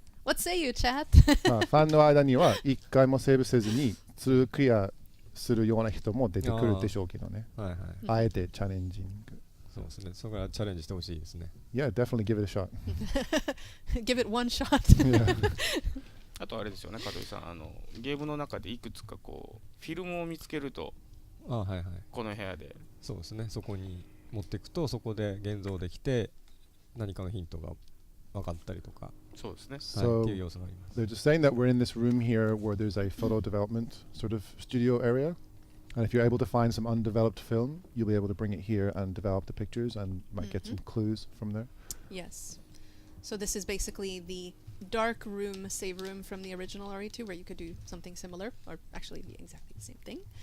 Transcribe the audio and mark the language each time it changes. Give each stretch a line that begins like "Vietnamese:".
English: What say you, chat?
Japanese: まあファンの間には一回もセーブせずに2クリアするような人も出てくるでしょうけどね。はいはい。あえてチャレンジング。そうですね。そこからチャレンジしてほしいですね。
English: Yeah, definitely give it a shot. Give it one shot.
Japanese: あとあれですよね、加藤さん、ゲームの中でいくつかこうフィルムを見つけると、はいはい。この部屋で。そうですね。そこに持っていくと、そこで現像できて何かのヒントが分かったりとか。そうですね。
English: So
Japanese: っていう要素があります。
English: they're just saying that we're in this room here where there's a photo development sort of studio area. And if you're able to find some undeveloped film, you'll be able to bring it here and develop the pictures and might get some clues from there. Yes. So this is basically the dark room, save room from the original RE2 where you could do something similar, or actually the exactly the same thing.